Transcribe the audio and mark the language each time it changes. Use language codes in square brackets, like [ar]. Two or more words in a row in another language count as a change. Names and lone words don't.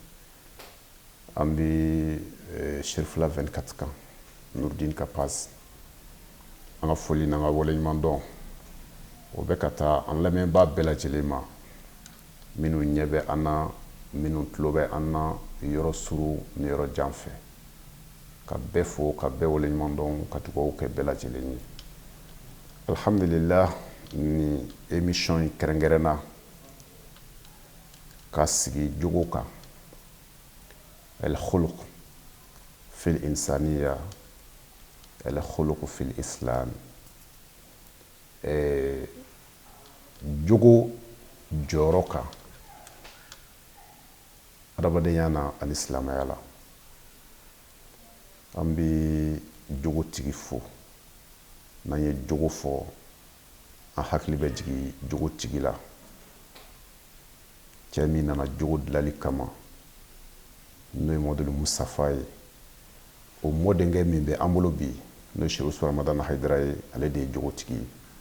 [bm] ambi shirfla 24 kan Nourdine Kapaz anga foli nanga wole ɲuman o bɛ ka taa an lamɛnbaa bɛɛ lajɛlen ma minnu ɲɛ bɛ an na minnu tulo bɛ an na yɔrɔ suru ni yɔrɔ jan fɛ ka bɛɛ fo ka bɛɛ wole ɲuman dɔn ka dugawu kɛ bɛɛ lajɛlen ye alhamdulillah ni émission in kɛrɛnkɛrɛnna ka sigi jogo kan [ar] الخلق في الإنسانية الخلق في الإسلام [bm] jogo jɔyɔrɔ kan adamadenya na ani silamɛya la an bɛ jogotigi fo n'an ye jogo fɔ an hakili bɛ jigin jogotigi la cɛ min nana jogo dilanli kama n'o ye mɔdɛli musafa ye o mɔdenkɛ min bɛ an bolo bi n'o Sheikh Usman Ramadana Haidara ye ale de ye jogotigi ye